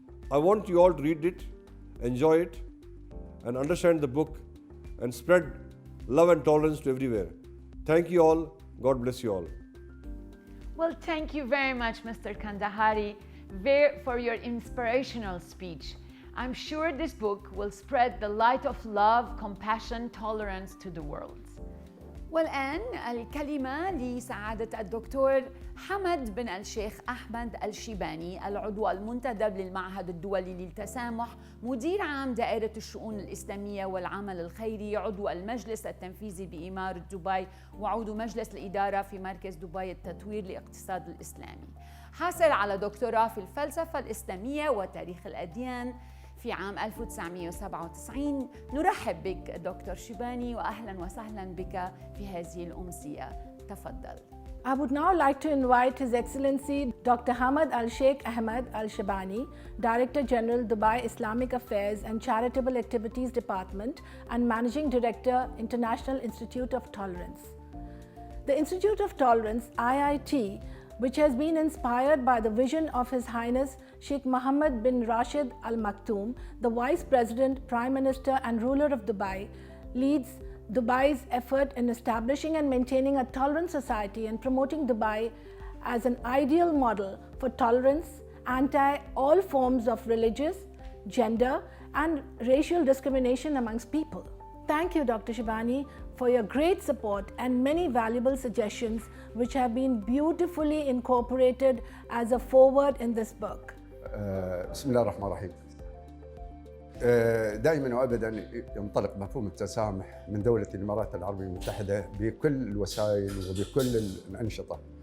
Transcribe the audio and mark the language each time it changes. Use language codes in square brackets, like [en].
[en] I want you all to read it, enjoy it, and understand the book and spread love and tolerance to everywhere. Thank you all. God bless you all. Well, thank you very much, Mr. Kandhari, for your inspirational speech. I'm sure this book will spread the light of love, compassion, tolerance to the world. [ar] والآن الكلمة لسعادة الدكتور حمد بن الشيخ أحمد الشيباني، العضو المنتدب للمعهد الدولي للتسامح، مدير عام دائرة الشؤون الإسلامية والعمل الخيري، عضو المجلس التنفيذي بإمارة دبي، وعضو مجلس الإدارة في مركز دبي التطوير للاقتصاد الإسلامي. حاصل على دكتوراه في الفلسفة الإسلامية وتاريخ الأديان في عام 1997. نرحب بك دكتور شيباني وأهلا وسهلا بك في هذه الأمسية. تفضل. [en] I would now like to invite His Excellency Dr. Hamad Al Sheikh Ahmed Al Shibani, Director General, Dubai Islamic Affairs and Charitable Activities Department and Managing Director, International Institute of Tolerance. The Institute of Tolerance, IIT, which has been inspired by the vision of His Highness Sheikh Mohammed bin Rashid Al Maktoum, the Vice President, Prime Minister and ruler of Dubai, leads Dubai's effort in establishing and maintaining a tolerant society and promoting Dubai as an ideal model for tolerance, anti all forms of religious, gender and racial discrimination amongst people. Thank you, Dr. Shibani, for your great support and many valuable suggestions which have been beautifully incorporated as a foreword in this book. [ar] بسم الله الرحمن الرحيم. دائما وابدا ينطلق مفهوم التسامح من دولة الامارات العربية المتحدة بكل الوسائل وبكل الانشطة.